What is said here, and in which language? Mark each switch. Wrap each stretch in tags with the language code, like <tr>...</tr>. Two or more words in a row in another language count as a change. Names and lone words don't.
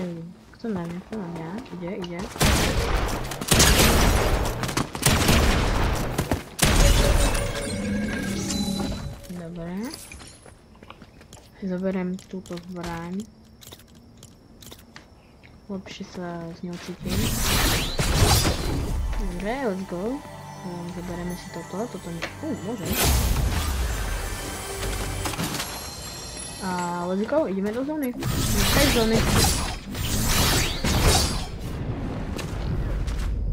<sk>Kto na mňa? Ide. Dobre. Zoberiem túto zbraň. Lepšie sa z ňou cítim. Dobre,</sk> <en>let's go.</en> <sk>Zoberieme si toto nie... môžem.</sk> <en>A let's go,</en> <sk>ideme do zóny. Do tej zóny.</sk>